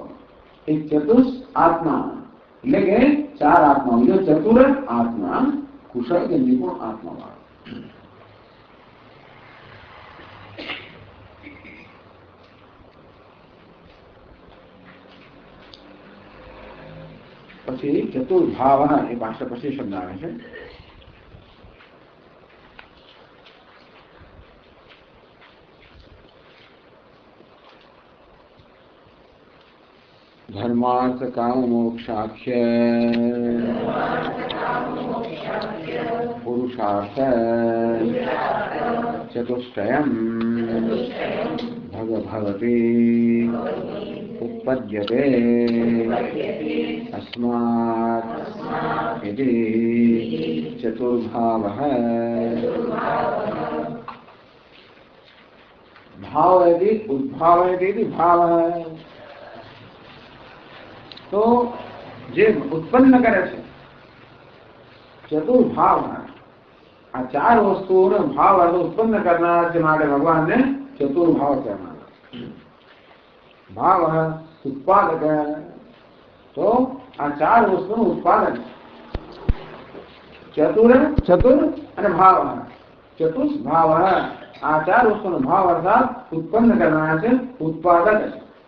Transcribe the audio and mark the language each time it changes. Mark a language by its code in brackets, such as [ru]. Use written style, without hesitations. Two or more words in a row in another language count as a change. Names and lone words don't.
[gu] એક ચતુષ આત્મા એટલે કે ચાર આત્મા, બીજો ચતુર આત્મા, કુશળ કે નિપુણ આત્મા વાળો. પછી ચતુર્ભાવ એ ભાષા પછી શબ્દ આવે છે. [sa] धर्मार्थ काम मोक्षाख्य पुरुषार्थ चतुष्टयम् भगवती उत्पद्यते अस्मात् इति चतुर्भावः. [hi] भाव यदि उद्भाव यदि भाव है तो [gu] જે ઉત્પન્ન કરે છે ચતુર્ભાવ, આ ચાર વસ્તુઓનો ભાવ ઉત્પન્ન કરનાર છે માટે ભગવાનને ચતુર્ભાવ કહેવામાં આવે. ભાવ ઉત્પાદક, તો આ ચાર વસ્તુનું ઉત્પાદન ચતુર અને ભાવ, ચતુષ ભાવ, આ ચાર વસ્તુનો ભાવ અર્થાત ઉત્પન્ન કરનાર છે, ઉત્પાદક છે.